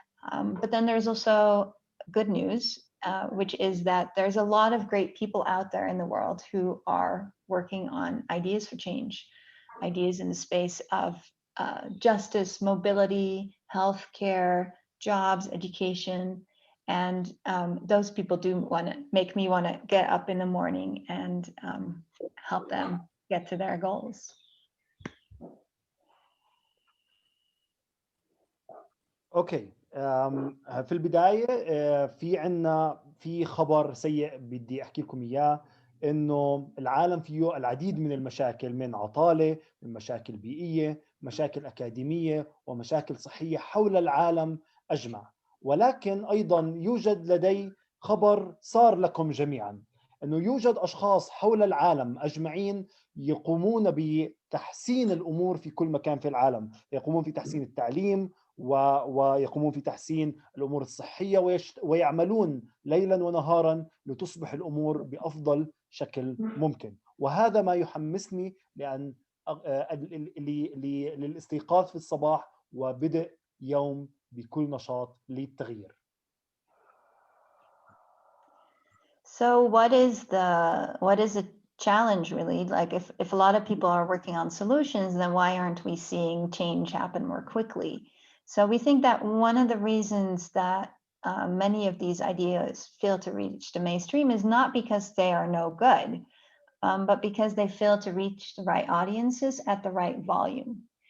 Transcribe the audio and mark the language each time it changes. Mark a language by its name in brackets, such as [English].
[English] But then there's also good news, which is that there's a lot of great people out there in the world who are working on ideas for change, ideas in the space of justice, mobility, healthcare, jobs, education. And those people do make me want to get up in the morning and help them get to their goals. [Arabic] اوكي في البدايه في خبر سيء بدي احكي لكم اياه، انه العالم فيه العديد من المشاكل، من عطاله، من مشاكل بيئيه، مشاكل اكاديميه، ومشاكل صحيه حول العالم اجمع. ولكن ايضا يوجد لدي خبر صار لكم جميعا، انه يوجد اشخاص حول العالم اجمعين يقومون بتحسين الامور في كل مكان في العالم، يقومون في تحسين التعليم ويقومون في تحسين الأمور الصحية، ويعملون ليلا ونهارا لتصبح الأمور بأفضل شكل ممكن. وهذا ما يحمسني للاستيقاظ في الصباح وبدء يوم بكل نشاط للتغيير. [English] So what is the challenge really? Like if a lot of people are working on solutions, then why aren't we seeing change happen more quickly? So we think that one of the reasons that many of these ideas fail to reach the mainstream is not because they are no good, but because they fail to reach the right audiences at the right volume.